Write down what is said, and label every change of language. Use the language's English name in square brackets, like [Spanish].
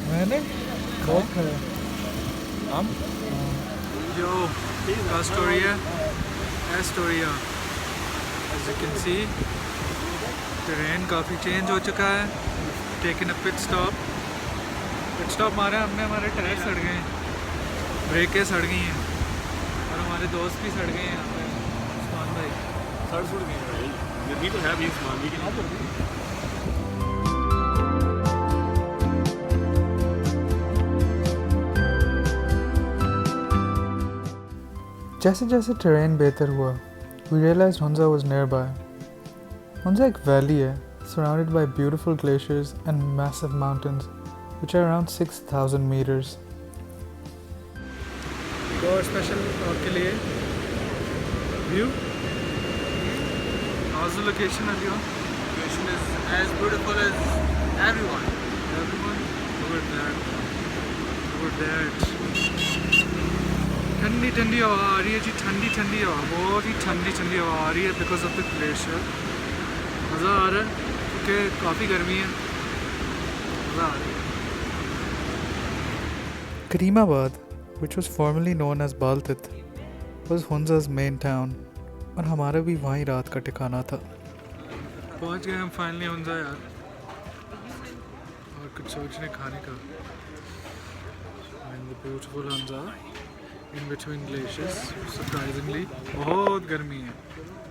[Hindi] मैंने बहुत खाया. हम? [English] Yo, Astoria. As you can see, terrain [Hindi] काफ़ी [English] change [Hindi] हो चुका है. [English] Taking a pit stop [Hindi] मारा हमने. हमारे टायर सड़ गए हैं, ब्रेकें सड़ गई हैं और हमारे दोस्त भी सड़ गए हैं यहाँ पे. उस्मान भाई सड़ सुड़ गए भाई. ये तो है भी सामान भी. जैसे जैसे [English] terrain [Hindi] बेहतर हुआ, [English] we realized Hunza was nearby. Hunza एक valley है, surrounded by beautiful glaciers and massive mountains, which are around 6,000 meters. [Hindi] एक और स्पेशल आपके लिए view. [English] How's the location at you? Location is as beautiful as everyone. Everyone, look at that. Look at that. [Hindi] ठंडी ठंडी हवा आ रही है जी, ठंडी ठंडी हवा, बहुत ही ठंडी ठंडी हवा आ रही है [English] Because of the glacier. [Hindi] मज़ा आ रहा है क्योंकि काफ़ी गर्मी है. मज़ा आ रहा है. [English] Karimabad, which was formerly known as Baltit, was Hunza's main town, [Hindi] और हमारा भी वहीं रात का ठिकाना था. पहुंच गए हम फाइनली हुंजा यार, और कुछ सोचने खाने का. [English] And the beautiful Hunza in between glaciers. [Hindi] Surprisingly बहुत गर्मी है.